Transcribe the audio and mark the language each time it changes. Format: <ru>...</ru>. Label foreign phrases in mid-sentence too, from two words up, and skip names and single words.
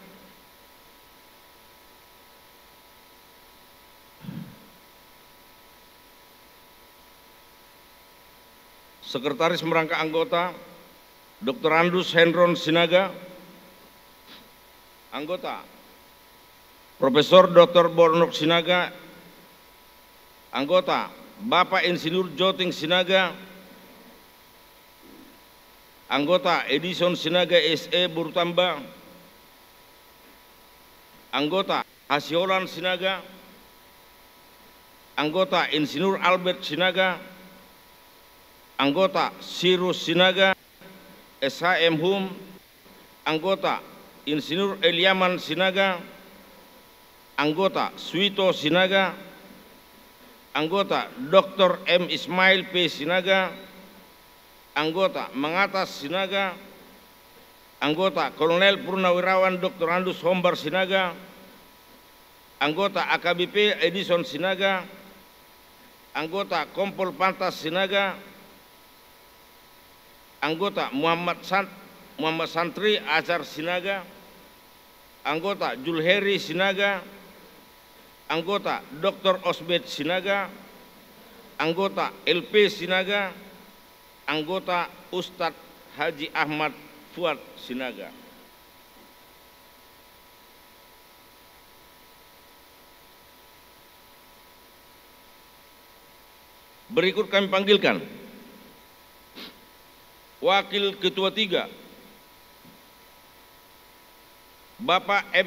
<id>Sekretaris Merangkap Anggota, Dr. Andus Hendron Sinaga. Anggota, Profesor Dr. Bornok Sinaga. Anggota, Bapak Insinyur Joting Sinaga. Anggota Edison Sinaga SE Burtamba. Anggota Hasiolan Sinaga. Anggota Insinyur Albert Sinaga. Anggota Sirus Sinaga SHM Hum. Anggota Insinyur Eliaman Sinaga. Anggota Suito Sinaga. Anggota Dr. M. Ismail P. Sinaga. Anggota Mengatas Sinaga. Anggota Kolonel Purnawirawan Dr. Andus Hombar Sinaga. Anggota AKBP Edison Sinaga. Anggota Kompol Pantas Sinaga. Anggota Muhammad Santri Azhar Sinaga. Anggota Julheri Sinaga. Anggota Dr. Osbed Sinaga. Anggota LP Sinaga. Anggota Ustadz Haji Ahmad Fuad Sinaga. Berikut kami panggilkan Wakil Ketua 3, Bapak M.</id>